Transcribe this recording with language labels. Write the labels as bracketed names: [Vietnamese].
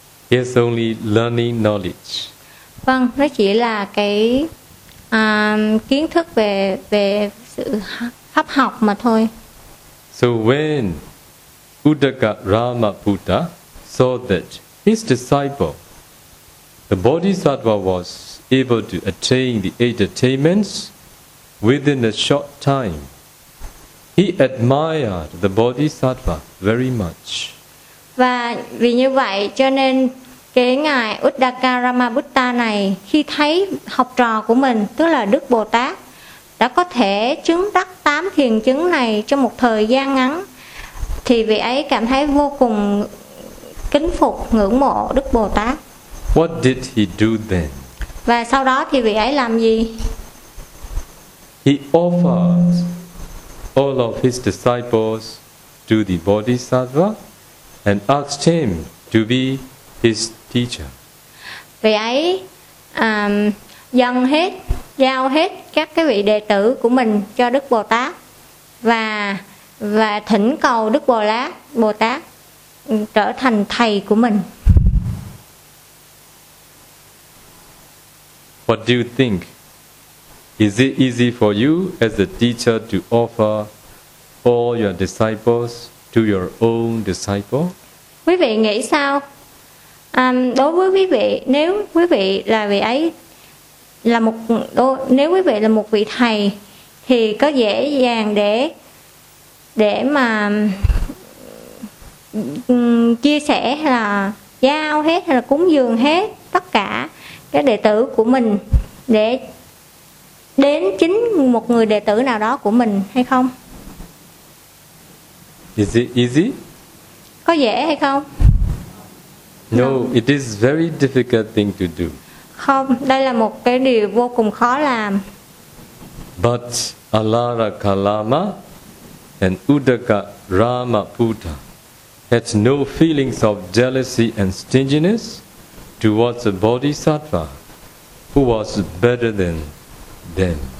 [English] It's only learning knowledge. [Vietnamese] Vâng, nó chỉ là cái kiến thức về sự pháp học mà thôi. [English] So when Uddagarama Buddha saw that his disciple, the Bodhisattva, was able to attain the eight attainments within a short time, he admired the Bodhisattva very much. [Vietnamese] Và vì như vậy cho nên cái ngài Uddagarama Buddha này khi thấy học trò của mình, tức là Đức Bồ Tát, đã có thể chứng đắc tám thiền chứng này trong một thời gian ngắn, thì vị ấy cảm thấy vô cùng kính phục, ngưỡng mộ Đức Bồ Tát. [English] What did he do then? [Vietnamese] Và sau đó thì vị ấy làm gì? [English] He offered all of his disciples to the Bodhisattva and asked him to be his teacher. [Vietnamese] Vị ấy dâng hết, giao hết các cái vị đệ tử của mình cho Đức Bồ Tát và thỉnh cầu Đức Bồ Tát trở thành thầy của mình. [English] What do you think? Is it easy for you as a teacher to offer all your disciples to your own disciple? [Vietnamese] Quý vị nghĩ sao? Đối với quý vị, nếu quý vị là vị ấy là một nếu quý vị là một vị thầy, thì có dễ dàng để mà chia sẻ hay là giao hết hay là cúng dường hết tất cả các đệ tử của mình để đến chính một người đệ tử nào đó của mình hay không? [English] Is it easy? [Vietnamese] Có dễ hay không? [English] No, it is very difficult thing to do. [Vietnamese] Không, đây là một cái điều vô cùng khó làm. [English] But Alara Kalama and Uddagarama Buddha had no feelings of jealousy and stinginess towards a Bodhisattva who was better than them.